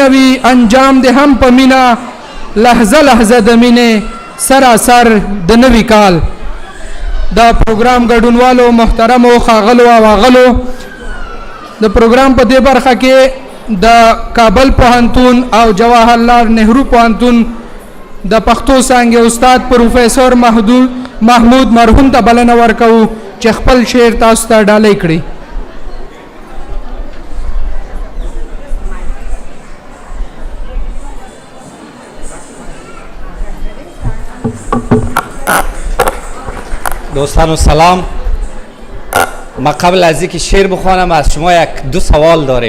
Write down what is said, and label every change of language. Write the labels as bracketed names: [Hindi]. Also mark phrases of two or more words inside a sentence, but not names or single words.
[Pashto] وي انجام دې هم په مینا لحظه لحظه د مینې سراسر د نوي کال دا پروګرام ګډونوالو محترمو ښاغلو او اغلو د پروګرام په دې برخه کې د کابل پوهنتون او جواهرلال نهرو پوهنتون د پښتو څانګې استاد پروفیسور محمود مرحوم ته بلنه ورکوو چې خپل شعر تاسو ته ډالۍ کړي [Persian] دوستان سلام. ما قبل از اینکه شعر بخوانم از شما دو سوال داریم.